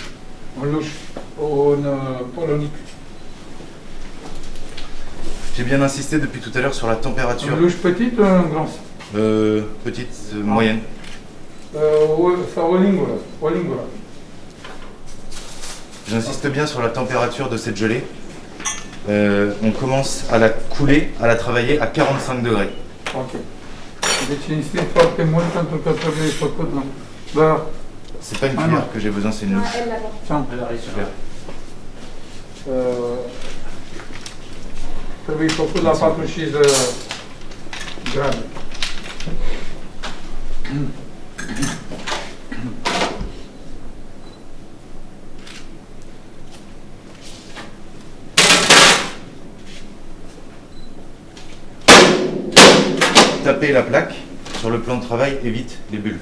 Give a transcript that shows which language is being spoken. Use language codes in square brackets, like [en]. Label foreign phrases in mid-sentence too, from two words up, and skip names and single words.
[ro] Un luș, un polonic. [fr] J'ai bien insisté depuis tout à l'heure sur la température. Un luș petit, un gros. Petite, moyenne. [ro] Sau o lingură. O lingură. [fr] J'insiste bien sur la température de cette gelée. On commence à la couler, à la travailler à 45 degrés. Ok. [ro] Deci insist foarte mult pentru că trebuie făcut. Da. [fr] C'est pas une cuillère que j'ai besoin, c'est une louche. Tiens. Elle arrive sur Super. [ro] Trebuie făcut la 45 de grade. [fr] Taper la plaque sur le plan de travail évite les bulles.